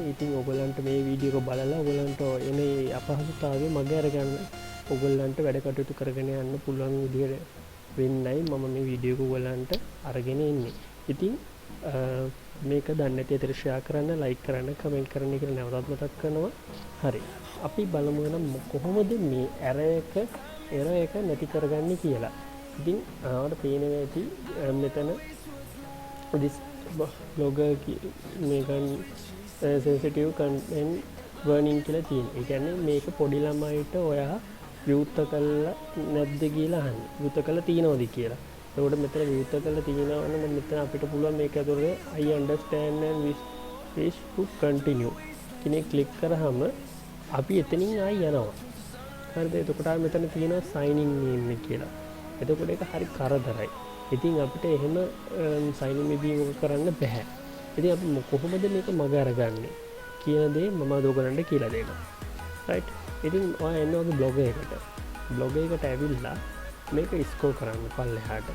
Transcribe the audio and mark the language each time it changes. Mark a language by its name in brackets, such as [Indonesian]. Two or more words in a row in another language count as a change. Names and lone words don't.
[Sinhala] ඉතින් ඔයගොල්ලන්ට මේ වීඩියෝ එක බලලා ඔයගොල්ලන්ට එන අපහසුතාවය මග අරගන්න ඔයගොල්ලන්ට වැඩ කටයුතු කරගෙන යන්න පුළුවන් විදිහට වෙන්නයි මම මේ වීඩියෝ එක ඔයගොල්ලන්ට අරගෙන ඉන්නේ. ඉතින් මේක දන්නේ නැති අතට ෂෙයා කරන්න, ලයික් කරන්න, කමෙන්ට් කරන්න කියලා නැවතත් මතක් කරනවා. හරි. අපි බලමු නම් කොහොමද මේ error එක නැති කරගන්නේ කියලා. ඉතින් ආවට පේනවා ඇති මෙතන [English] this blogger [Sinhala] මේකන් [English] sensitive content warning [Sinhala] කියලා තියෙනවා. ඒ කියන්නේ මේක පොඩි ළමයිට ඔයා විවෘත කළා නැද්ද කියලා අහන්නේ. විවෘත කළා තියනවද කියලා. එතකොට මෙතන විවෘත කළා තියෙනවා නම් මෙතන අපිට පුළුවන් මේක ඇතුළේ [English] I understand and wish to continue [Sinhala] කෙනෙක් ක්ලික් කරාම අපි එතනින් ආයි යනවා. හරිද? එතකොට මෙතන තියෙනවා [English] sign in name [Sinhala] කියලා. එතකොට ඒක හරි කරදරයි. ඉතින් අපිට එහෙම [English] sign in [Sinhala] මෙදී කරන්න බෑ. ඉතින් අපි කොහොමද මේක මග අරගන්නේ කියන දේ මම ඔයගලන්ට කියලා දෙනවා. රයිට්. ඉතින් ඔයා එන්න ඔගේ බ්ලොග් එකට. බ්ලොග් එකට ඇවිල්ලා මේක ස්ක්‍රෝල් කරන්න පල්ලෙහාට.